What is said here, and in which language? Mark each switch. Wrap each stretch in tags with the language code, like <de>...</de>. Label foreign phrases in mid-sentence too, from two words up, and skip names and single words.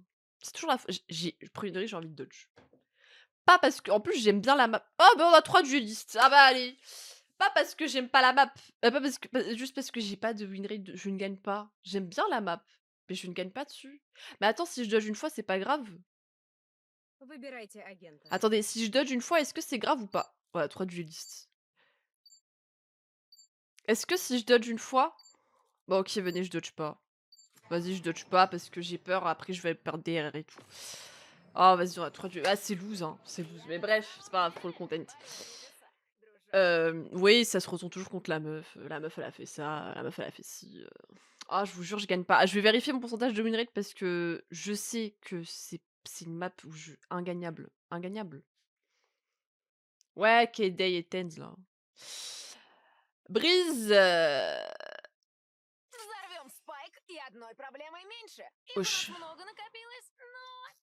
<fr>C'est toujours la faute. Premier degré, j'ai envie de dodge. Pas parce que en plus, j'aime bien la map. Oh, bah, on a 3 duellistes. Ah bah, allez. Pas parce que j'aime pas la map, pas parce que juste parce que j'ai pas de</fr> <en>win rate,</en> <fr>je ne gagne pas. J'aime bien la map, mais je ne gagne pas dessus. Mais attends, si je dodge une fois, c'est pas grave?</fr> <ru>Выбирайте агента.</ru> <fr>Attendez, si je dodge une fois, est-ce que c'est grave ou pas? Voilà, 3 duellistes. Est-ce que si je dodge une fois bon, OK, venez, je dodge pas. Vas-y, je dodge pas parce que j'ai peur, après je vais perdre des RR et tout. Oh, vas-y, on a 3 ah, c'est loose, hein, c'est loose. Mais bref, c'est pas grave pour le content. Oui, ça se retourne toujours contre la meuf. La meuf, elle a fait ça, la meuf, elle a fait ci, Ah, je vous jure, je gagne pas. Ah, je vais vérifier mon pourcentage de</fr> <en>win rate</en> <fr>parce que je sais que c'est une map où je ingagnable, ingagnable. Ouais, K-Day et Tens, là. Breeze,</fr> <ru>Взорвем спайк, и одной проблемой меньше. И у нас wesh. много накопилось, но</ru>